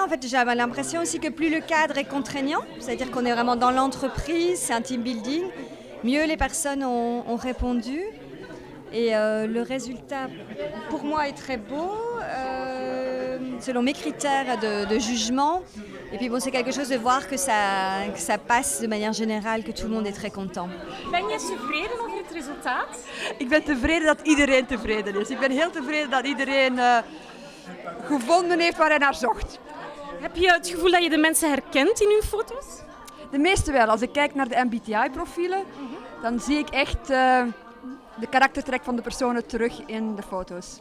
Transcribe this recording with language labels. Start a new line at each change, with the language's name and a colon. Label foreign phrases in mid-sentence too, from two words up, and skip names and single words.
French: En fait, j'ai l'impression aussi que plus le cadre est contraignant, c'est-à-dire qu'on est vraiment dans l'entreprise, c'est un
English: team building,
French: mieux les personnes ont répondu, et le résultat pour moi est très beau. Selon mes critères de jugement. Et puis bon, c'est quelque chose de voir que ça passe de manière générale, que tout le monde est très content.
Dutch: Ben je tevreden over het resultaat? Ik ben tevreden dat iedereen tevreden is. Ik ben heel tevreden dat iedereen gevonden heeft waar hij naar zocht. Heb je het gevoel dat je de mensen herkent in hun foto's? De meeste wel. Als ik kijk naar de MBTI-profielen, dan zie ik echt de karaktertrek van de personen terug in de foto's.